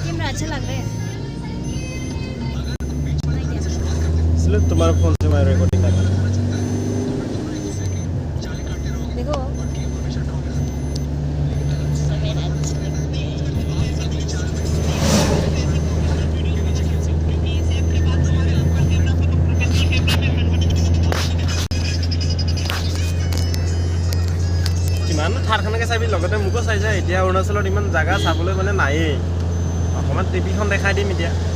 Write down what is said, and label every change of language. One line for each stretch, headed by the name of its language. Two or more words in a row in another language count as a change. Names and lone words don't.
Hindi: अच्छा लग रहा है इसलिए तुम्हारे फोन से मैं रिकॉर्डिंग कर रहा हूँ देखो सवेरा अच्छा लगता है
Assamese: কিমান থাৰখনকে চাবি লগতে মোকো চাইছে এতিয়া অৰুণাচলত ইমান জাগা চাবলৈ মানে নায়েই অকণমান টিপিখন দেখাই দিম এতিয়া